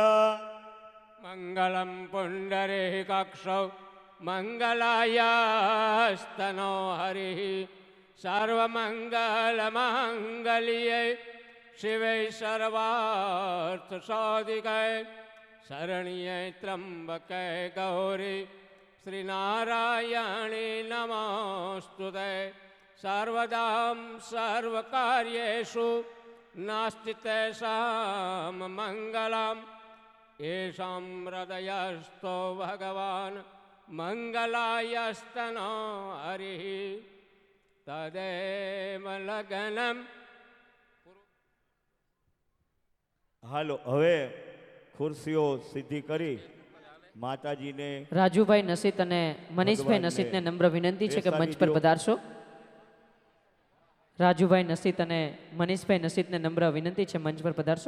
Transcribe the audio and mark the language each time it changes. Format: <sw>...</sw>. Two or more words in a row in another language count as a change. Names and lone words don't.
<sa>મંગલમ પુંડરીકાક્ષૌ મંગલાયસ્તનો હરિઃ સર્વમંગલમાંગલ્યે શિવે સર્વાર્થસાધિકે શરણ્યે ત્રંબકે ગૌરી શ્રીનારાયણી નમોસ્તુતે. સર્વદામ સર્વકાર્યેષુ નાસ્તિ તેષાં મંગલમ येषां हृदयस्थो भगवान् मङ्गलायस्तनो हरिः तदेव लग्नम्.</sa> <gu>હાલો હવે ખુરશીઓ સીધી કરી માતાજીને રાજુભાઈ નસીત અને મનીષભાઈ નસીતને નમ્ર વિનંતી છે કે મંચ પર પધારશો. રાજુભાઈ નસીત અને મનીષભાઈ નસીતને નમ્ર વિનંતી છે મંચ પર પધારશો.</gu>